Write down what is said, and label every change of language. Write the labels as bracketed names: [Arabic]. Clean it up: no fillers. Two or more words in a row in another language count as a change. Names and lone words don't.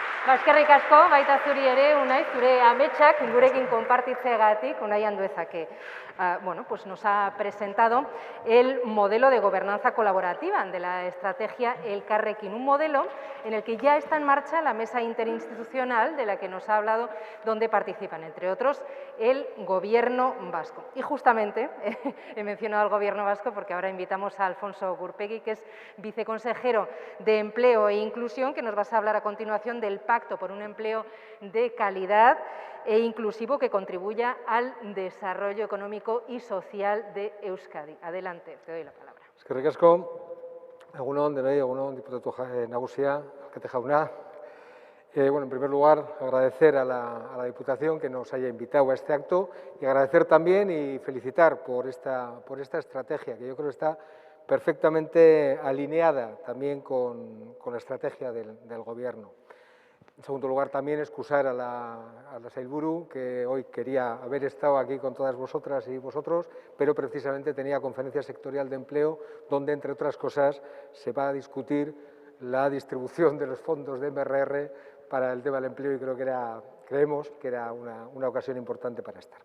[Basque] Eskerrik asko, baita zuri ere, Unai, zure ametsak gurekin konpartitzeagatik, Unai Anduezake. [Spanish] Bueno, pues nos ha presentado el modelo de gobernanza colaborativa de la estrategia Elkarrekin, un modelo en el que ya está en marcha la mesa interinstitucional de la que nos ha hablado, donde participan, entre otros, el Gobierno vasco. Y justamente he mencionado al Gobierno vasco porque ahora invitamos a Alfonso Gurpegui, que es viceconsejero de Empleo e Inclusión, que nos vas a hablar a continuación del Pacto por un Empleo de Calidad e Inclusivo que contribuya al desarrollo económico y social de Euskadi. Adelante, te doy la palabra. [Basque] Eskerrik asko, egun on denoi, egun on diputatu nagusia, alkate jauna. [Spanish] Bueno, en primer lugar, agradecer a la Diputación que nos haya invitado a este acto y agradecer también y felicitar por esta estrategia, que yo creo que está perfectamente alineada también con la estrategia del Gobierno. En segundo lugar, también excusar a la Sailburu, que hoy quería haber estado aquí con todas vosotras y vosotros, pero precisamente tenía conferencia sectorial de empleo, donde, entre otras cosas, se va a discutir la distribución de los fondos de MRR para el tema del empleo y creemos que era una ocasión importante para estar.